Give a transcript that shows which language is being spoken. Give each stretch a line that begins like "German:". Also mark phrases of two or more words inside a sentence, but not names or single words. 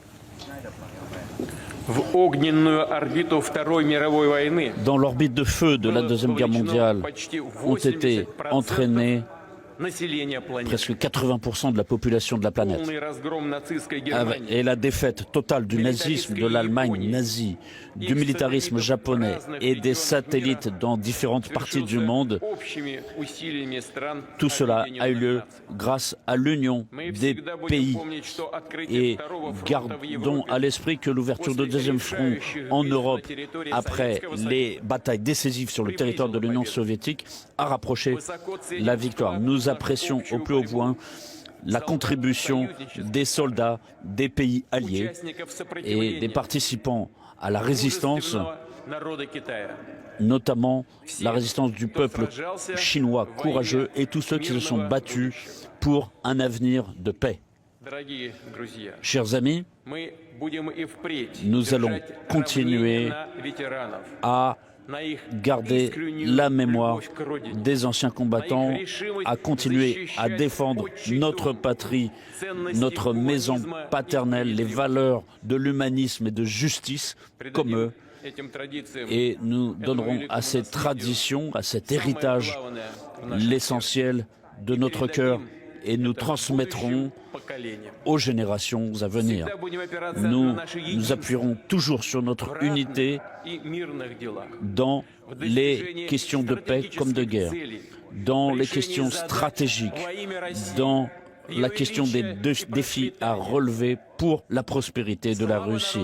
Russian: в огненную орбиту Второй мировой войны
French: dans l'orbite de feu de la Deuxième Guerre mondiale
Russian: почти
French: ont été 80% entraînés
Russian: населения планеты.
French: presque 80% de la population de la planète.
Russian: Полный разгром нацистской Германии.
French: Et la défaite totale du nazisme, de l'Allemagne nazie, du militarisme japonais et des satellites dans différentes parties du monde,
Russian: Общими усилиями стран
French: tout cela a eu lieu
Russian: объединенных наций.
French: grâce à l'union
Russian: Мы
French: des
Russian: всегда будем
French: pays.
Russian: помнить, что открытие
French: Et
Russian: Второго фронта в
French: gardons
Russian: Европе
French: à l'esprit que l'ouverture de deuxième front en Europe, après les batailles décisives sur le territoire de l'Union soviétique, a rapproché la victoire. Nous apprécions au plus haut point la contribution des soldats des pays alliés
Russian: участников
French: et des
Russian: сопротивления
French: participants à la résistance,
Russian: мужественного народа Китая.
French: notamment la résistance du peuple chinois courageux et tous ceux qui se sont battus pour un avenir de paix.
Russian: Дорогие друзья,
French: Chers amis,
Russian: мы будем и впредь
French: nous allons
Russian: держать
French: continuer
Russian: равнение на ветеранов,
French: à
Russian: на их
French: garder
Russian: искреннюю
French: la mémoire
Russian: любовь к родине,
French: des anciens combattants, à continuer à défendre notre patrie, notre maison paternelle, les valeurs de l'humanisme et de justice comme eux.
Russian: этим традициям
French: Et nous donnerons à ces traditions, à cet héritage, l'essentiel de notre cœur et nous transmettrons aux générations à venir. Nous nous appuierons toujours sur notre unité dans les questions de paix comme de guerre, dans les questions stratégiques, dans la question des défis à relever pour la prospérité de la Russie.